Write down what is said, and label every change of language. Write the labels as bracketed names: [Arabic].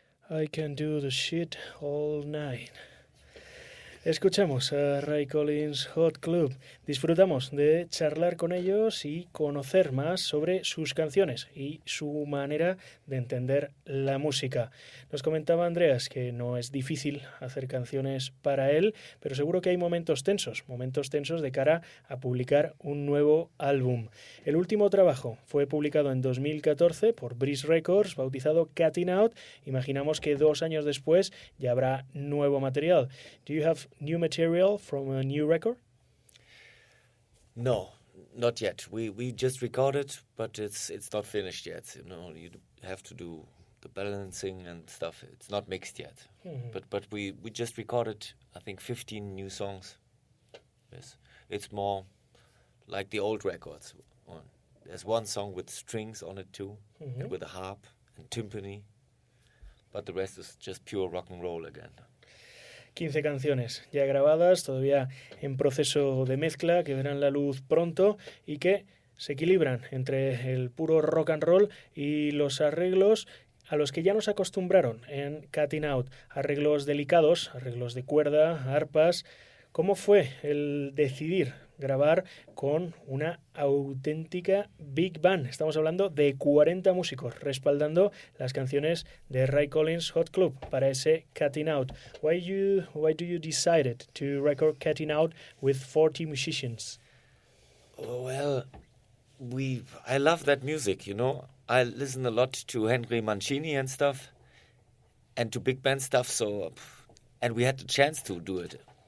[English] I can do the shit all night. [Spanish] Escuchamos a Ray Collins Hot Club. Disfrutamos de charlar con ellos y conocer más sobre sus canciones y su manera de entender la música. Nos comentaba Andreas que no es difícil hacer canciones para él, pero seguro que hay momentos tensos de cara a publicar un nuevo álbum. El último trabajo fue publicado en 2014 por Breeze Records, bautizado Cutting Out. Imaginamos que 2 años después ya habrá nuevo material. [English] Do you have new material from a new record? No, not yet. We just recorded, but it's not finished yet. You know, you have to do the balancing and stuff. It's not mixed yet. Mm-hmm. But we just recorded, I think, 15 new songs. Yes, it's more like the old records. There's one song with strings on it too, Mm-hmm. and with a harp and timpani. But the rest is just pure rock and roll again. [Spanish] 15 canciones ya grabadas, todavía en proceso de mezcla, que verán la luz pronto y que se equilibran entre el puro rock and roll y los arreglos a los que ya nos acostumbraron en Cutting Out. Arreglos delicados, arreglos de cuerda, arpas. ¿Cómo fue el decidir grabar con una auténtica big band? Estamos hablando de 40 músicos respaldando las canciones de Ray Collins Hot Club para ese Cutting Out. [English] Why do you decided to record Cutting Out with 40 musicians? Well, I love that music, you know. I listen a lot to Henry Mancini and stuff, and to big band stuff, and we had the chance to do it.